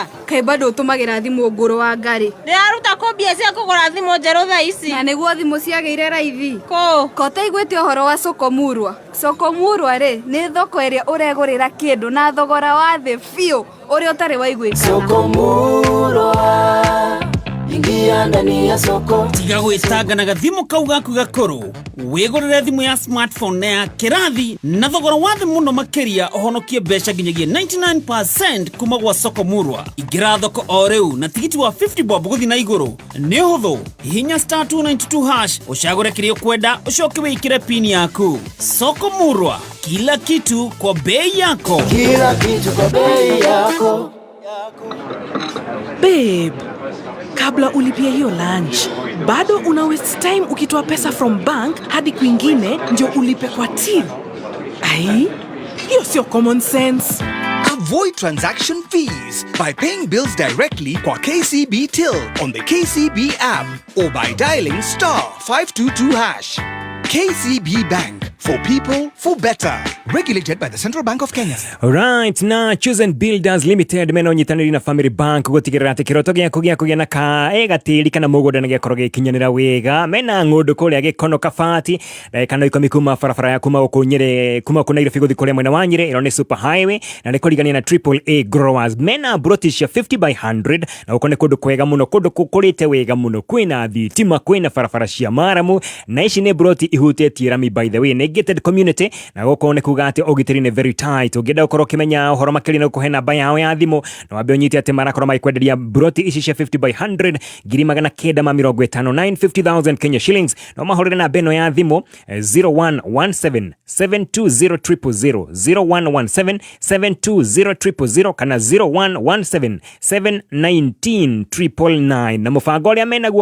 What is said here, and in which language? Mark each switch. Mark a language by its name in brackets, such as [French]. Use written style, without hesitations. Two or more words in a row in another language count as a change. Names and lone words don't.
[Kikuyu] kai bado ũtũmagĩra thimũ ngũrũ wa ngari ndĩraruta kũmbia cia kũgũra thimũ njerũ thaa ici na nĩguo thimũ ciagĩire raithi ko taiguĩte ũhoro wa Sokomurwa rĩ nĩ thoko ĩrĩa ũregũrĩra kĩndũ na thogora wa thĩ biũ ũrĩa ũtarĩ waiguĩka [Swahili] Sokomurwa ingia ndani ya soko [Kikuyu] tiga gwĩtanga na gathimũ kau gaku gakũrũ wĩgũrĩre thimũ ya smartphone na ya kĩrathi na thogora wa thĩ mũno makĩria ũhonokie mbeca nginyagia 99% kuma gwa Sokomurwa ingĩra thoko o rĩu na tigiti wa 50 bob gũthiĩ na igũrũ nĩ hũthũ hihinya *292# ũcagũre kĩrĩa ũkwenda ũcoke wĩkĩre pin yaku Sokomurwa [Swahili] kila kitu kwa bei yako Babe, kabla ulipia hiyo lunch, bado una [English] waste time [Swahili] ukitoa pesa [English] from bank [Swahili] hadi kwingine ndio ulipe kwa till. Ai, hiyo sio [English] common sense. Avoid transaction fees by paying bills directly kwa KCB Till on the KCB app or by dialing *522#. KCB Bank, for people, for better. Regulated by the Central Bank of Kenya. [Kikuyu] Alright, na Chosen Builders Limited mena ũnyitanĩri na Family Bank gũtigĩrĩra atĩ kĩroto gĩaku gĩa kũgĩa na gatĩri kana mũgũnda nĩ gĩakorwo gĩkinyanĩra wega mena ng'ũndũ kũrĩa Gĩkono Kabati kana ikũmi kuma barabara ya kuma gũkũ Nyĩrĩ kuma kũ Nairobi gũthiĩ kũrĩa mwena wa Nyĩrĩ ĩno nĩ [English] super highway [Kikuyu] na nĩ kũrigania na AAA growers mena broti cia 50/100 na gũkũ nĩ kũndũ kwega mũno kũndũ kũkũrĩte wega mũno kwĩna thitima kwĩna barabara cia maramu na ici nĩ broti ihutĩtie rami [English] by the way [Kikuyu] nĩ [English] gated community [Kikuyu] na gũkũ nĩ kuga atĩ ũgitĩri nĩ [English] very tight [Kikuyu] ũngĩenda gũkorwo ũkĩmenya ũhoro makĩria na gũkũhe namba yao ya thimũ no wambe ũnyite atĩ marakorwo magĩkwenderia broti ici cia 50/100 950,000 [English] Kenya shillings [Kikuyu] no mahũrĩre namba ĩno ya thimũ 0117 720 000 0117 720 kana 0117 719 999 na mũbango ũrĩa menaguo